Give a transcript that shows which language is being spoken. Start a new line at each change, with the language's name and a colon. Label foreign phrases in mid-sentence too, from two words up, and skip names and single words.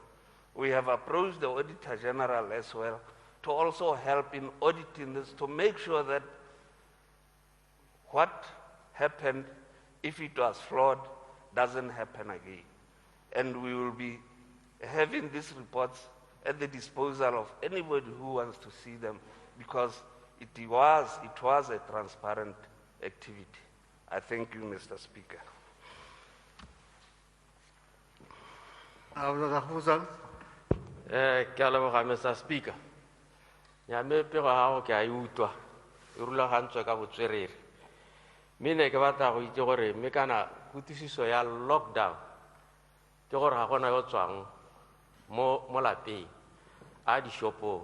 English: We have approached the Auditor General as well to also help in auditing this, to make sure that what happened, if it was flawed, doesn't happen again. And we will be having these reports at the disposal of anybody who wants to see them, because it was a transparent activity. I thank you, Mr. Speaker.
Tswana: Ke a leboga, Mr. Speaker. Nyamepego ya gago ke a e utlwa, e rulagantswe ka botswerere. Mme ne ke batla go itse gore mme kana kutišišo ya lockdown ke gore ga gona yo tswang mo lapeng a dishopong.